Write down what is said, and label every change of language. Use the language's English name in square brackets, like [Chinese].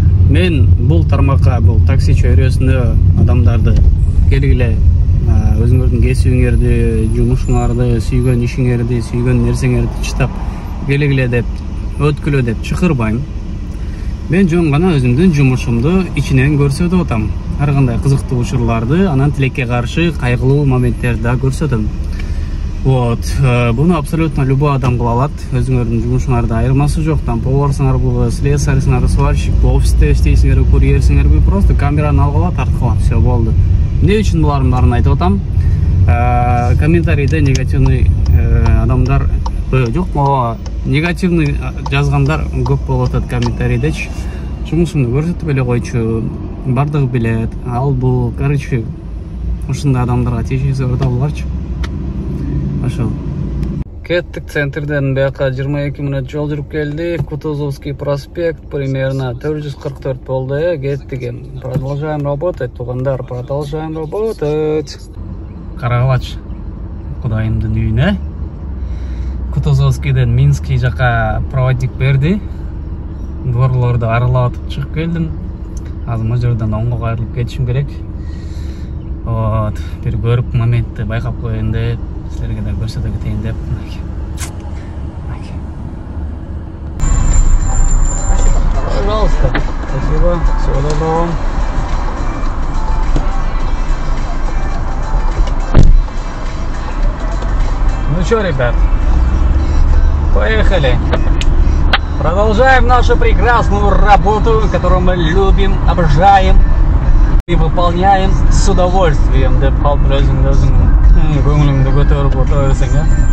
[Kyrgyz] Мен бул тармакка, бул такси чөйрөсүндө адамдарды келгиле өзүңөрдүн кесибиңерди, жумушуңарды, сүйгөн ишиңерди, сүйгөн нерсеңерди чытап келгиле деп, өткүлө деп чакырбайм. Мен жөн гана өзүмдүн жумушумду ичинен көрсөтүп атам. Ар кандай кызыктуу учурларды, анан тилекке каршы кайгылуу моменттерди да көрсөтөм. Вот, буну [Russian] абсолютно любой [Kyrgyz] адам кыла алат. Өзүңөрдүн жумушуңарда айырмасы жок. Там поварсыңарбы, слесарьсыңарбы, сварщик, офисте иштейсиңерби, курьерсиңерби, просто камераны алгыла, тарткыла, все болду. Эмне үчүн булардын баарын айтып атам? Комментарийде негативный адамдар жок, негативный жазгандар көп болуп атат комментариydечи. Жумушумду көрсөтүп эле койчу, бардыгы билет, ал бул, короче, ушундай адамдарга тиешеси бар да буларчы. Ошол. Кеттик центрден бияка 22 мүнөт жол жүрүп келдик. Кутузовский проспект примерно 444 болду. Кеттик. [Russian] Продолжаем работать, туугандар, продолжаем работать. [Kyrgyz] Карагылачы кудайымдын үйүнө. Кутузовскийден Минский жака проводник берди. Дворлорду аралап атып чыгып келдим. Азыр мына жерден оңго кайрылып кетишим керек. Вот, бир көрүп моментти байкап коеюн деп, силерге да көрсөтө кетейин деп. [Russian] Пожалуйста. Спасибо. Всего доброго. Ну что, ребят, поехали. Продолжаем нашу прекрасную работу, которую мы любим, обожаем и выполняем с удовольствием. [Kyrgyz] Деп калып өзүң көңүлүңдү көтөрүп отурсаң, а?